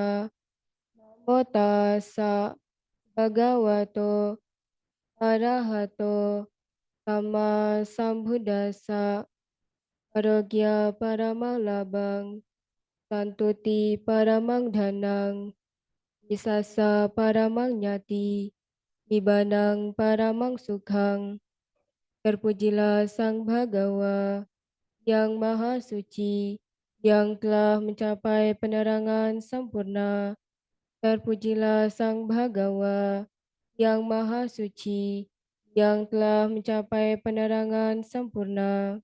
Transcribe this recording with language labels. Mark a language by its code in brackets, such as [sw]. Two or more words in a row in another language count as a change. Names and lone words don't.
[pi] Namo tassa Bhagavato Arahato Sama Sambuddhassa. Arogya paramang labang, santuti paramang dhanang, Visasa paramang nyati, Nibanang paramang sukhang. [id] Terpujilah Sang Bhagawa yang Maha Suci, yang telah mencapai penerangan sempurna. Terpujilah Sang Bhagawa yang Maha Suci, yang telah mencapai penerangan sempurna.